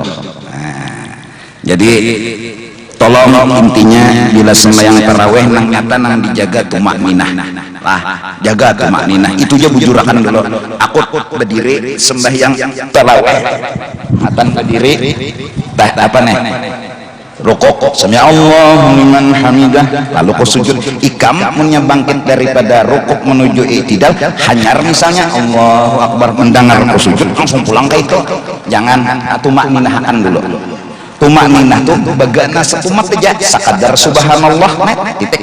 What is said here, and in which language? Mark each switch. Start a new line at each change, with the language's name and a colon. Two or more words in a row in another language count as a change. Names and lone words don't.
Banjar: Nah, jadi tolong intinya bila sembahyang tarawih nang nyata nang dijaga tumakninah lah, jaga tumakninah itu aja bujurakan dulu. Aku berdiri sembahyang tarawih, matan berdiri dah apa nih rukuk
Arabic: سمع الله لمن حمده,
Banjar: lalu kau sujud. Ikam punya bangkit daripada rukuk menuju i'tidal, hanyar misalnya
Arabic: الله أكبر,
Banjar: mendengar kau sujud langsung pulang ke itu. Jangan tumakninahkan dulu. tumakninah tuh bagana sepumat aja sakadar subhanallah titik.